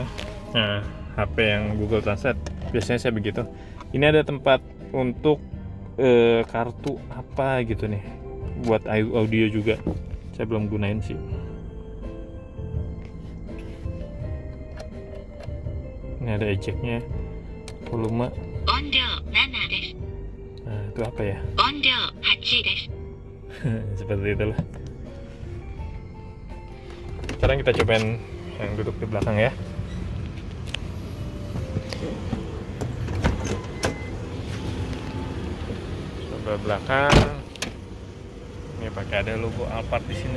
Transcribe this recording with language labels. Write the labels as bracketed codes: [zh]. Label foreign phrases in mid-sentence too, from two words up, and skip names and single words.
[id] Nah, HP yang Google Translate biasanya saya begitu. Ini ada tempat untuk kartu apa gitu nih, buat audio juga. Saya belum gunain sih. Ini ada ejectnya, volume. [ja] 音量7です。 [id] Nah, itu apa ya? [ja] 音量8です。 [id] Seperti itulah. Sekarang kita cobain yang duduk di belakang ya. Coba belakang. Ini pakai ada logo Alphard di sini.